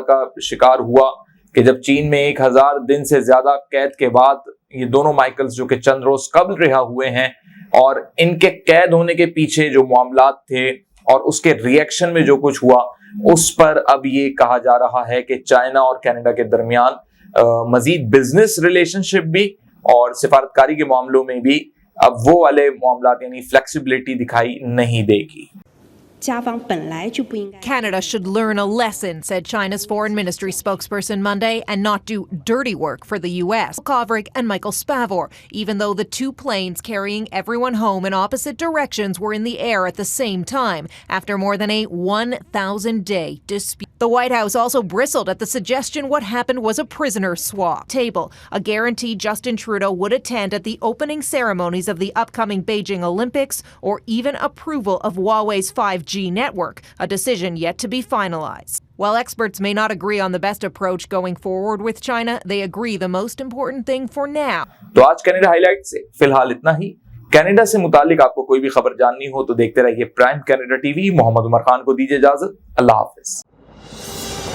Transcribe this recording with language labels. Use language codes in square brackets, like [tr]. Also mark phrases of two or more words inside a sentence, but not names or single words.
[ur] کا شکار ہوا کہ جب چین میں 1000 دن سے زیادہ قید کے بعد یہ دونوں مائیکلز جو کہ چند روز قبل رہا ہوئے ہیں, اور ان کے قید ہونے کے پیچھے جو معاملات تھے اور اس کے ریئیکشن میں جو کچھ ہوا اس پر اب یہ کہا جا رہا ہے کہ چائنا اور کینیڈا کے درمیان مزید [en] business relationship [ur] بھی اور سفارتکاری کے معاملوں میں بھی اب وہ والے معاملات یعنی فلیکسیبلٹی دکھائی نہیں دے گی. [zh] 家方本来就不应该。 [en] Canada should learn a lesson, said China's foreign ministry spokesperson Monday, and not do dirty work for the U.S. Kovrig and Michael Spavor, even though the two planes carrying everyone home in opposite directions were in the air at the same time after more than a 1,000-day dispute. The White House also bristled at the suggestion what happened was a prisoner swap table, a guarantee Justin Trudeau would attend at the opening ceremonies of the upcoming Beijing Olympics, or even approval of Huawei's 5G network, a decision yet to be finalized. While experts may not agree on the best approach going forward with China, they agree the most important thing for now. [ur] تو آج کینیڈا ہائی لائٹ سے فی الحال اتنا ہی۔ کینیڈا سے متعلق آپ کو کوئی بھی خبر جاننی ہو تو دیکھتے رہیے پرائم کینیڈا ٹی وی. محمد عمر خان کو دیجیے اجازت. اللہ حافظ.